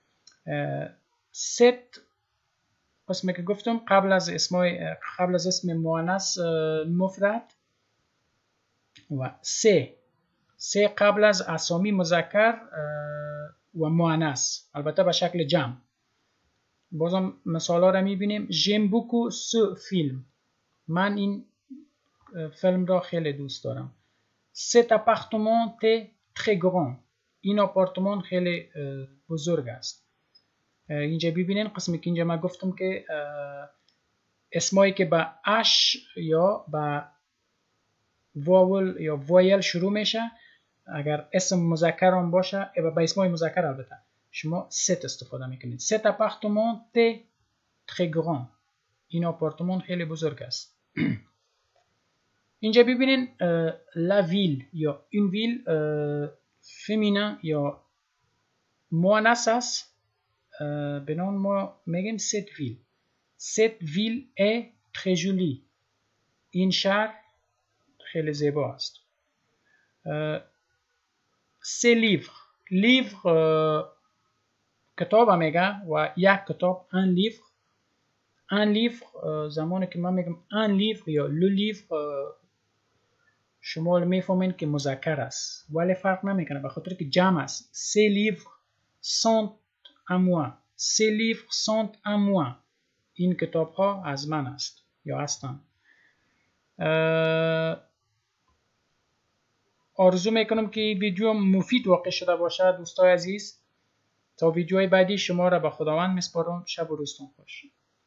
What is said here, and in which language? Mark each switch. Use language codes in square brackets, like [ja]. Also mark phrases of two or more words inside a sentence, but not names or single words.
[fa] ست قسمی که گفتم قبل از اسم مؤنث مفرد و سه قبل از اسامی مذکر و مؤنث البته به شکل جمع. بازم مثالا را میبینیم. [fr] j'aime beaucoup ce film، [fa] من این فیلم را خیلی دوست دارم. [fr] cet appartement est très grand، [fa] این آپارتمان خیلی بزرگ است. اینجا ببینین قسمی که اینجا من گفتم که اسمایی که با اش یا با واول یا وایل شروع میشه اگر اسم مذکر هم باشه با اسمای مذکر البته شما ست استفاده میکنید. [fr] cet appartement est très grand، [fa] این آپارتمان خیلی بزرگ است. اینجا ببینین [fr] la ville [fa] یا [fr] une ville féminin [fa] یا مؤنث است. به نام ما میگیم [fr] cette ville. cette ville est très jolie، [fa] این شهر خیلی زیبا است. [fr] ces livres، livre [fa] کتاب میگه و یک کتاب [fr] un livre. un livre [fa] زمانی که من میگم [fr] un livre [fa] یا [fr] le livre [fa] شما میفهمین که مذکر است ولی فرق نمیکنه به خاطر که جمع است. [fr] ces livres sont à moi، ces livres sont à moi، [fa] این کتاب ها از من است یا هستند. آرزو میکنم که ویدیو مفید واقع شده باشد دوستای عزیز. تا ویدیوهای بعدی شما را به خداوند میسپارم. شب و روزتون خوش.